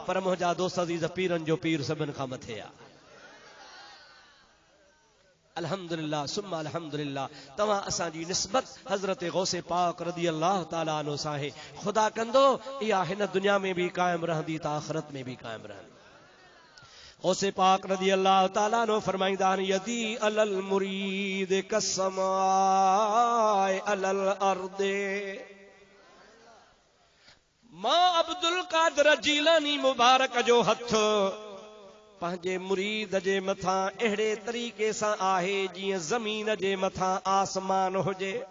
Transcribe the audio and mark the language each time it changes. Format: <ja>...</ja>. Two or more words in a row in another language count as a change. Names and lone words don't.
<sd>पर मुंहिंजा दोस्त अज़ीज़, पीरनि जो पीर सभिनि खां मथे आहे।</sd> <ar>الحمد لله ثم الحمد لله.</ar> <sd>तव्हां असांजी निस्बत हज़रत गौसे पाक</sd> <ar>رضي الله تعالى عنه</ar> <sd>सां आहे। ख़ुदा कंदो इहा हिन दुनिया में भी कायम रहंदी त आख़िरत में भी कायम रहंदी। गौसे पाक</sd> <ar>رضي الله تعالى عنه</ar> <sd>फरमाईंदा आहिनि,</sd> <ar>يدي على المريد كالسماء على الأرض.</ar> <sd>मां अब्दुल कादिर जीलानी मुबारक जो हथ पंहिंजे मुरीद जे मथां अहिड़े तरीक़े सां आहे जीअं ज़मीन जे मथां आसमान हुजे।</sd>